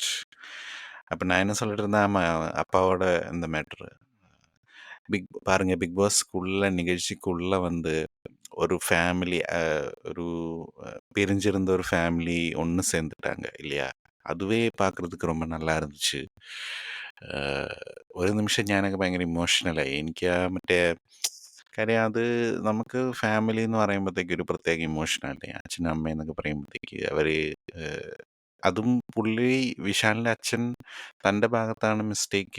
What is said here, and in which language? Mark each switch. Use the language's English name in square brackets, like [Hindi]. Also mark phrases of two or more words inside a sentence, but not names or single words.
[Tamil] அப்ப நான் என்ன சொல்லிட்டு இருந்தேன், ஆமா அப்பாவோட இந்த மேட்டரு. பாருங்க பிக் பாஸ்க்குள்ள நிகழ்ச்சிக்குள்ள வந்து ஒரு ஃபேமிலி ஒரு பிரிஞ்சிருந்த ஒரு ஃபேமிலி ஒண்ணு சேர்ந்துட்டாங்க இல்லையா? அதுவே பார்க்குறதுக்கு ரொம்ப நல்லா இருந்துச்சு. [Malayalam] അ ഒരു നിമിഷം ഞാനൊക്കെ ഭയങ്കര ഇമോഷണലായി. എനിക്ക് മറ്റേ കാര്യം അത് നമുക്ക് ഫാമിലി എന്ന് പറയുമ്പോഴത്തേക്ക് ഒരു പ്രത്യേക ഇമോഷനല്ലേ. അച്ഛനും അമ്മയും എന്നൊക്കെ പറയുമ്പോഴത്തേക്ക് അവര് അതും പുള്ളി വിശാലിന്റെ അച്ഛൻ തന്റെ ഭാഗത്താണ് മിസ്റ്റേക്ക്.